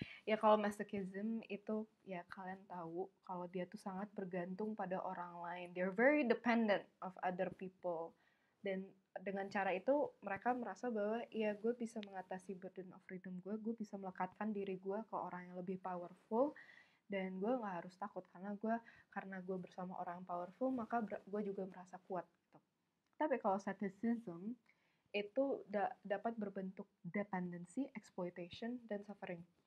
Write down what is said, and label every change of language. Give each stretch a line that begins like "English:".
Indonesian: Ya kalau masochism itu ya kalian tahu kalau dia tuh sangat bergantung pada orang lain.
English: They're very dependent of other people.
Indonesian: Dan dengan cara itu mereka merasa bahwa ya gue bisa mengatasi burden of freedom gue bisa melekatkan diri gue ke orang yang lebih powerful, dan gue nggak harus takut karena gue bersama orang powerful maka gue juga merasa kuat gitu. Tapi kalau sadism itu dapat berbentuk dependency, exploitation, dan suffering.